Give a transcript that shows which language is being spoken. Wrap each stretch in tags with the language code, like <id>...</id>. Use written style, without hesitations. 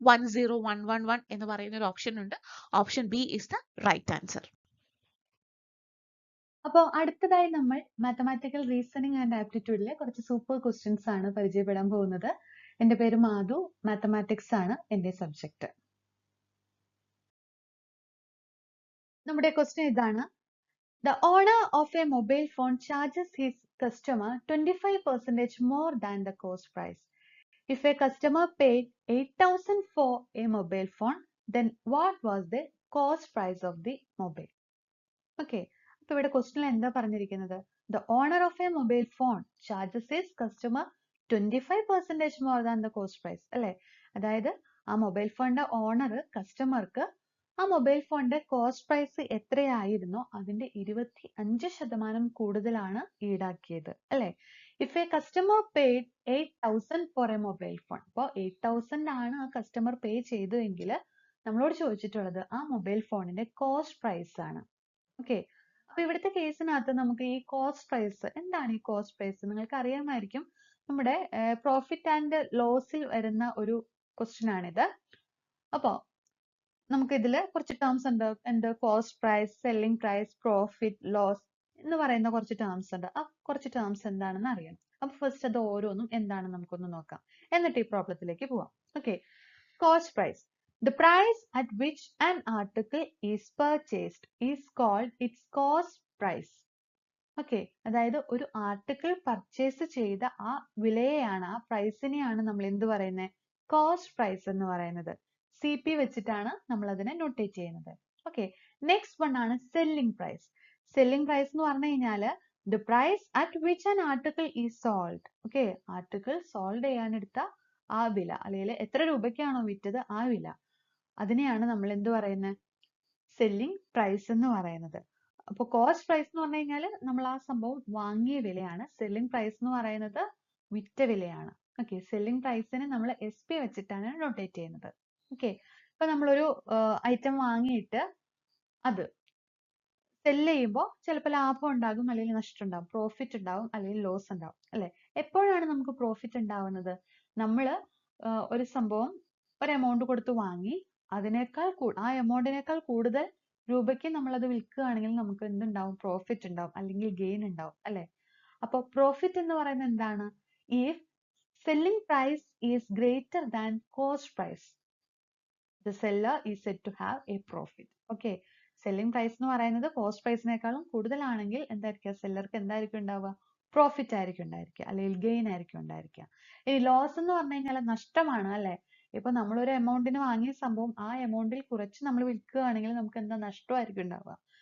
<ml>1 0 1 1 1 എന്ന് പറയുന്ന ഒരു ഓപ്ഷൻ ഉണ്ട്.</ml> <en>Option B is the right answer.</en> <ml>അപ്പോൾ അടുത്തതായി നമ്മൾ മാത്തമാറ്റിക്കൽ റീസണിങ് ആൻഡ് ആപ്റ്റിറ്റ്യൂഡിലെ കുറച്ച് സൂപ്പർ ക്വസ്റ്റ്യൻസ് ആണ് പരിചയപ്പെടാൻ പോകുന്നത്. എൻ്റെ പേര് മാധു, മാത്തമാറ്റിക്സ് ആണ് എൻ്റെ സബ്ജക്റ്റ്. നമ്മുടെ ക്വസ്റ്റ്യൻ ഇതാണ്.</ml> <en>The owner of a mobile phone charges his customer 25% more than the cost price. If a customer paid 8,000 for a mobile phone, then what was the cost price of the mobile? Okay.</en> <ml>അപ്പോൾ ഇവിടെ ക്വസ്റ്റ്യനിൽ എന്താ പറഞ്ഞിരിക്കുന്നത്?</ml> <en>The owner of a mobile phone charges his customer 25% more than the cost price.</en> <ml>അല്ലേ? അതായത് ആ mobile ഫോണിന്റെ owner കസ്റ്റമർക്ക് ആ മൊബൈൽ ഫോണിന്റെ കോസ്റ്റ് പ്രൈസ് എത്രയായിരുന്നോ അതിന്റെ 25% കൂടുതലാണ് ഈടാക്കിയത്. അല്ലെ?</ml> <en>if a customer paid 8,000 for a mobile phone,</en> <ml>അപ്പോൾ 8,000 ആണ് ആ കസ്റ്റമർ പേ ചെയ്തതെങ്കിൽ നമ്മളോട് ചോദിച്ചിട്ടുള്ളത് ആ മൊബൈൽ ഫോണിന്റെ കോസ്റ്റ് പ്രൈസ് ആണ്. ഓക്കെ. അപ്പൊ ഇവിടുത്തെ കേസിനകത്ത് നമുക്ക് ഈ കോസ്റ്റ് പ്രൈസ്, എന്താണ് ഈ കോസ്റ്റ് പ്രൈസ്? നിങ്ങൾക്ക് അറിയാമായിരിക്കും, നമ്മുടെ പ്രോഫിറ്റ് ആൻഡ് ലോസിൽ വരുന്ന ഒരു ക്വസ്റ്റ്യൻ ആണിത്. അപ്പോ നമുക്ക് ഇതിൽ കുറച്ച് ടേംസ് ഉണ്ട്. എന്ത്? Cost price, selling price, profit, loss എന്ന് പറയുന്ന കുറച്ച് ടേംസ് ഉണ്ട്. ആ കുറച്ച് ടേംസ് എന്താണെന്ന് അറിയണം. അപ്പൊ ഫസ്റ്റ് അത് ഓരോന്നും എന്താണെന്ന് നമുക്കൊന്ന് നോക്കാം, എന്നിട്ട് ഈ പ്രോബ്ലത്തിലേക്ക് പോവാം. Okay. Cost price.</ml> <en>The price at which an article is purchased is called its cost price.</en> <ml>Okay. അതായത് ഒരു ആർട്ടിക്കിൾ പർച്ചേസ് ചെയ്ത ആ വിലയെയാണ്, ആ പ്രൈസിനെയാണ് നമ്മൾ എന്ത് പറയുന്നത്? കോസ്റ്റ് പ്രൈസ് എന്ന് പറയുന്നത്. CP വെച്ചിട്ടാണ് നമ്മൾ അതിനെ നോട്ടേറ്റ് ചെയ്യുന്നത്. ഓക്കെ. നെക്സ്റ്റ് വൺ ആണ് സെല്ലിംഗ് പ്രൈസ്. സെല്ലിംഗ് പ്രൈസ് എന്ന് പറഞ്ഞു കഴിഞ്ഞാൽ</ml> <en>the price at which an article is sold.</en> <ml>Okay. Article sold ചെയ്യാനെടുത്ത ആ വില, അല്ലെങ്കിൽ എത്ര രൂപയ്ക്കാണോ വിറ്റത് ആ വില, അതിനെയാണ് നമ്മൾ എന്ത് പറയുന്നത്? സെല്ലിംഗ് പ്രൈസ് എന്ന് പറയുന്നത്. അപ്പോൾ കോസ്റ്റ് പ്രൈസ് എന്ന് പറഞ്ഞു കഴിഞ്ഞാൽ നമ്മൾ ആ സംഭവം വാങ്ങിയ വിലയാണ്. സെല്ലിംഗ് പ്രൈസ് എന്ന് പറയുന്നത് വിറ്റ വിലയാണ്. ഓക്കെ. സെല്ലിംഗ് പ്രൈസിനെ നമ്മൾ SP വെച്ചിട്ടാണ് നോട്ടേറ്റ് ചെയ്യുന്നത്. ഓക്കെ. ഇപ്പൊ നമ്മളൊരു ഐറ്റം വാങ്ങിയിട്ട് അത് സെല് ചെയ്യുമ്പോൾ ചിലപ്പോൾ ലാഭം ഉണ്ടാകും, അല്ലെങ്കിൽ നഷ്ടം ഉണ്ടാകും, പ്രോഫിറ്റ് ഉണ്ടാവും, അല്ലെങ്കിൽ ലോസ് ഉണ്ടാവും. അല്ലെ? എപ്പോഴാണ് നമുക്ക് പ്രോഫിറ്റ് ഉണ്ടാവുന്നത്? നമ്മൾ ഒരു സംഭവം ഒരു എമൗണ്ട് കൊടുത്ത് വാങ്ങി അതിനേക്കാൾ ആ എമൗണ്ടിനേക്കാൾ കൂടുതൽ രൂപയ്ക്ക് നമ്മൾ അത് വിൽക്കുകയാണെങ്കിൽ നമുക്ക് എന്തുണ്ടാവും? പ്രോഫിറ്റ് ഉണ്ടാവും, അല്ലെങ്കിൽ ഗെയിൻ ഉണ്ടാവും. അല്ലെ? അപ്പൊ പ്രോഫിറ്റ് എന്ന് പറയുന്നത് എന്താണ്?</ml> <en>If selling price is greater than cost price, the seller is said to have a profit. Okay.</en> <ml>Selling price എന്ന് പറയുന്നത് കോസ്റ്റ് പ്രൈസിനേക്കാളും കൂടുതലാണെങ്കിൽ എന്തായിരിക്കും? സെല്ലർക്ക് എന്തായിരിക്കും ഉണ്ടാവുക? പ്രോഫിറ്റ് ആയിരിക്കും ഉണ്ടായിരിക്കുക, അല്ലെങ്കിൽ ഗെയിൻ ആയിരിക്കും ഉണ്ടായിരിക്കുക. ഇനി ലോസ് എന്ന് പറഞ്ഞു കഴിഞ്ഞാൽ നഷ്ടമാണ്. അല്ലെ? ഇപ്പൊ നമ്മളൊരു എമൗണ്ടിന് വാങ്ങിയ സംഭവം ആ എമൗണ്ടിൽ കുറച്ച് നമ്മൾ വിൽക്കുകയാണെങ്കിൽ നമുക്ക് എന്താ? നഷ്ടമായിരിക്കും ഉണ്ടാവുക.</ml>